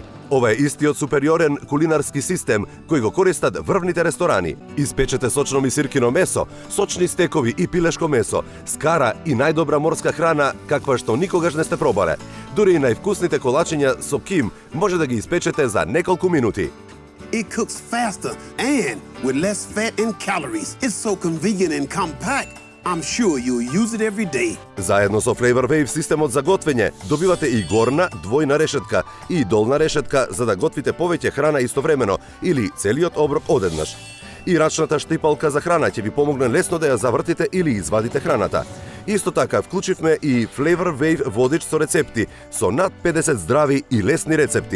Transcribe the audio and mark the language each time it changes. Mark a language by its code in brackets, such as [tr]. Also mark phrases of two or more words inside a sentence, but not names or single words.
[mk] Ова е истиот супериорен кулинарски систем кој го користат врвните ресторани. Испечете сочно мисиркино месо, сочни стекови и пилешко месо, скара и најдобра морска храна каква што никогаш не сте пробале. Дури и највкусните колачиња со ким може да ги испечете за неколку минути. [en] It cooks faster and with less fat and calories. It's so convenient and compact. I'm sure you'll use it every day. [mk] Заедно со Flavor Wave системот за готвење добивате и горна, двојна решетка и долна решетка за да готвите повеќе храна истовремено или целиот оброк одеднаш. И рачната штипалка за храна ќе ви помогне лесно да ја завртите или извадите храната. Исто така вклучивме и Flavor Wave водич со рецепти, со над 50 здрави и лесни рецепти.